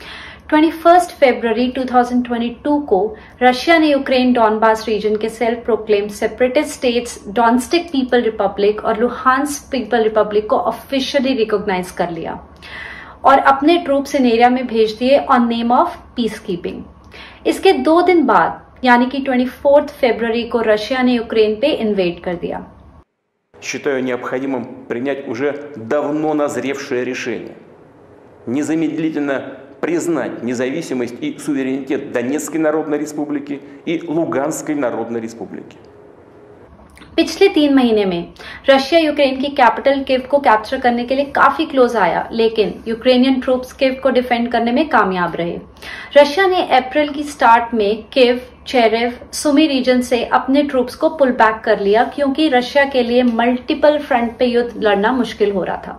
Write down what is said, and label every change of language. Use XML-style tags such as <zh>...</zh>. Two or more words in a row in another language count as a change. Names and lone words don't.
<hi>21 फरवरी 2022 को रशिया ने यूक्रेन डॉनबास रीजन के</hi> <en>self proclaimed separatist states</en> <hi>डोनेट्स्क पीपल रिपब्लिक और लुहांस्क पीपल रिपब्लिक को</hi> <en>officially recognize</en> <hi>कर लिया और अपने</hi> <en>troops in area</en> <hi>में भेज दिए</hi> <en>on name of peace keeping.</en> <hi>इसके 2 दिन बाद यानी कि 24 फरवरी को रशिया ने यूक्रेन पे इन्वेड कर दिया।</hi> <ru>Считаю необходимым принять уже давно назревшее решение. Незамедлительно признать независимость и суверенитет Донецкой Народной Республики и Луганской Народной Республики.</ru> <hi>पिछले 3 महीने में रशिया यूक्रेन की कैपिटल कीव को कैप्चर करने के लिए काफी क्लोज आया, लेकिन</hi> <en>Ukrainian troops</en> <hi>कीव को डिफेंड करने में कामयाब रहे। रशिया ने अप्रैल की स्टार्ट में कीव, चेरेव, सुमी रीजन से अपने ट्रूप्स को</hi> <en>pull back</en> <hi>कर लिया क्योंकि रशिया के लिए</hi> <en>multiple front</en> <hi>पे युद्ध लड़ना मुश्किल हो रहा था।</hi>